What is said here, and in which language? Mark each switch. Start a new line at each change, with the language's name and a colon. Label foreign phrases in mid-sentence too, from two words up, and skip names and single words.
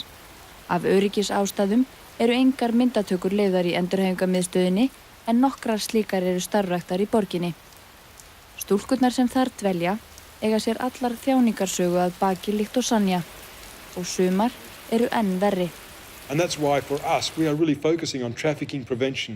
Icelandic: Af öryggisástæðum eru engar myndatökur leyfðar í endurhæfingarmiðstöðinni en nokkrar slíkar eru starfræktar í borginni. Stúlkurnar sem þar dvelja eiga sér allar þjáningarsögu að baki líkt og Sanja og sumar eru enn verri.
English: And that's why for us we are really focusing on trafficking prevention.